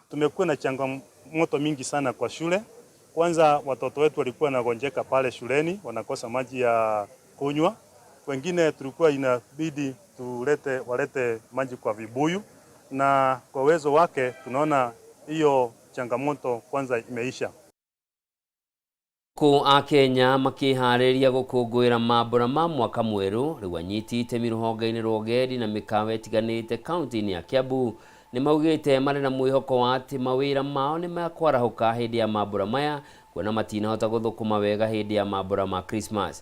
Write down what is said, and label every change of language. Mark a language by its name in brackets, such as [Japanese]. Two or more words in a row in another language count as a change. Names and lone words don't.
[Swahili] Tumekuwa na changamoto mingi sana kwa shule. Kwanza watoto wetu walikuwa wanagonjeka pale shuleni, wanakosa maji ya kunywa. Wengine tulikuwa inabidi walete maji kwa vibuyu, na kwa uwezo wake tunaona hiyo changamoto kwanza imeisha. [Kikuyu] Ku a Kenya makĩharĩria gũkũngũĩra mambura ma mwaka mwerũ rĩu anyiti itemi rũhonge-inĩ rwa ũgendi na mĩkawa ĩtiganĩte kaunti-inĩ ya Kiambu nĩ maugĩte marĩ na mwĩhoko wa atĩ mawĩra mao nĩ makwarahũka hĩndĩ ya mambura maya kuona matinahota guthukuma wega hindi ya mambura ma Christmas.